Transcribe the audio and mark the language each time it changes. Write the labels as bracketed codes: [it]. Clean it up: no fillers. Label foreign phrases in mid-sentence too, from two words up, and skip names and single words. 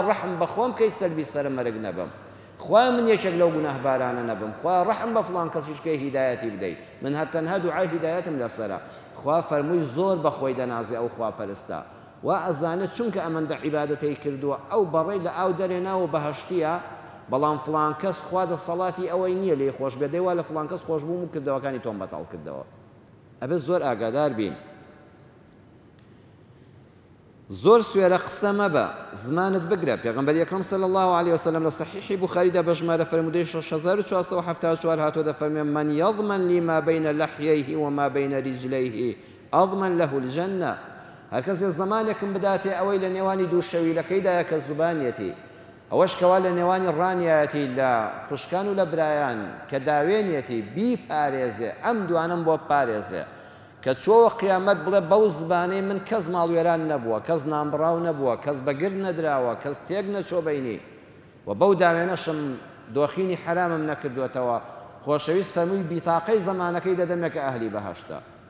[ckb] ڕەحم بە خۆم بکەی سەربی سەرم مەرگ نەبم خوا من یەکێک لەو گوناهبارانە نەبم خوا ڕەحم بە فڵان کەسیش کەی هیدایەتی بدەیت من هەتەنها دوعای هیدایەتم لەسەرە خوا فەرمووی زۆر بە خۆی دەنازێ ئەو خواپەرستە وا ئەزانێت چونکە ئەمەندە عیبادەتەی کردووە ئەو بەڕێی لە ئاو دەرێناوە بەهەشتیە بەڵام فڵان کەس خوا دەسەڵاتی ئەوەی نییە لێ خۆش بێ دەی وا لە فڵان کەس خۆش بووم و کردەوەکانی تۆم بەتاڵ کردەوە ئەبێت زۆر ئاگادار بین زۆر سوێرە قسە مەبە زمانت بگرە پێغەمبەر ئەکرەم [ar] صلی الله عليه وسلم [ckb] لە صحیحی بوخاریدا بە ژمارە فرموودەی 6474 هاتۆ دەفەرمێ [ar] من يضمن لي ما بين لحييه وما بين رجليه أضمن له الجنة [ckb] هەر کەسێ زمانێکم بداتێ ئەوەی لە نێوانی دوو شەویلەکەیدایە کە زوبانیەتی ئەوەش کەوا لە نێوانی ڕانیەتی لە خوشکان و لە برایان کە داوێنیەتی بیپارێزێ ئەم دوانم بۆ پارێزێ کە چۆوە قیامەت بڵێ بەو زبانەی من کەس ماڵوێران نەبووە کەس نامبڕاو نەبووە کەس بەگر نەدراوە کەس تێک نەچۆ بەینی و بەو داوێنەشم دۆخینی حرامم نەکردوێتەوە خۆشەویست فەرمووی بیتاقەی زەمانەکەی دەدەمێکە ئەهلی بەهەشتە